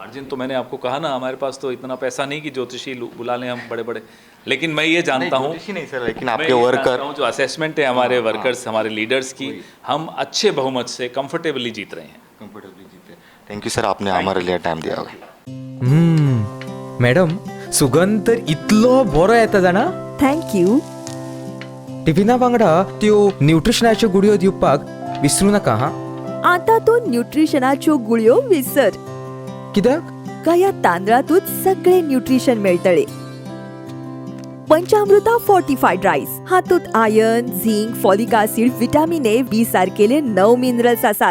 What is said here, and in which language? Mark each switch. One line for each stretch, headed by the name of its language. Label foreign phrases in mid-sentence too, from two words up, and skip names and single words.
Hindi: मार्जिन तो मैंने आपको कहा ना, हमारे पास तो इतना पैसा नहीं कि ज्योतिषी बुला लें हम बड़े बड़े। लेकिन मैं ये जानता हूँ, नहीं सर, लेकिन आपके वर्कर जो असेसमेंट है हमारे वर्कर्स, हमारे लीडर्स की, हम अच्छे बहुमत से कंफर्टेबली जीत रहे हैं। कंफर्टेबली जीते।
English: thank you sir,
Hindi: आपने हमारे लिए टाइम दिया होगा।
Konkani: मॅडम, सुगंध तर इतलो बरो येता जाणा। थँक्यू. टिफिना वांगडा त्यो न्यूट्रिशनाच्यो गुडयो दिवपाक विसरू नाका हा. आता तो न्यूट्रिशनाच्यो गुळयो विसर. कित्याक? का या तांदळातूच सगळे न्यूट्रिशन मेळटले. पंचामृता
English: fortified rice
Konkani: हातूंत
English: iron, zinc, folic acid, vitamin A, B
Konkani: सारकेले 9 मिनरल्स आसात.